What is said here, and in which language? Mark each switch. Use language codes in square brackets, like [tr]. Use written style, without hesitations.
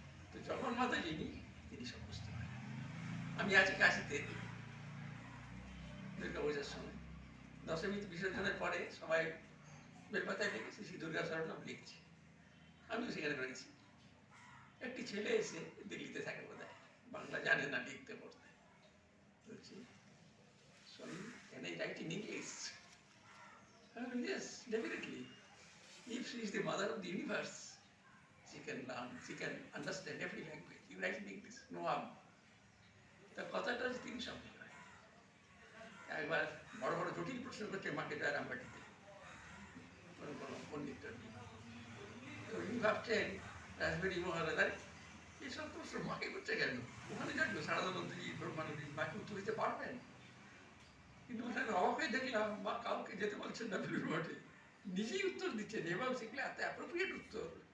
[bn] তো যখন মাথা যিনি, তিনি সব বুঝতে পারেন। আমি আছি কাশিতে দুর্গা পূজার সময়, দশমী বিসর্জনের পরে সবাই বেলপাতায় লিখেছি, শ্রী দুর্গা শরণম লিখছি, আমিও সেখানে রয়েছি। একটি ছেলে এসে, দিল্লিতে থাকে বোধ হয়, বাংলা জানে না লিখতে পড়তে, বলছি [en] Sorry can I write in English? Yes, definitely. If she is the mother of the universe, she can learn, she can understand every language. You write in English, no harm. [bn] তা কথাটা তিনি সঙ্গে একবার বড় বড় জটিল প্রশ্ন করছে মাকে জয়রাম বাটিতে, কোনো কোনো পণ্ডিত। তো উনি ভাবছেন রাজবাড়ি মহারাজার এইসব প্রশ্ন মাকে করছে কেন? ওখানে যাচ্ছিল সারদানন্দজি, ব্রহ্মানন্দজি, মাকে উত্তর দিতে পারবেন? কিন্তু ওখানে অবাক হয়ে দেখলাম মা কাউকে যেতে বলছেন না বেলুড় মঠে, নিজেই উত্তর দিচ্ছেন, এবং সেগুলো এত অ্যাপ্রোপ্রিয়েট উত্তর।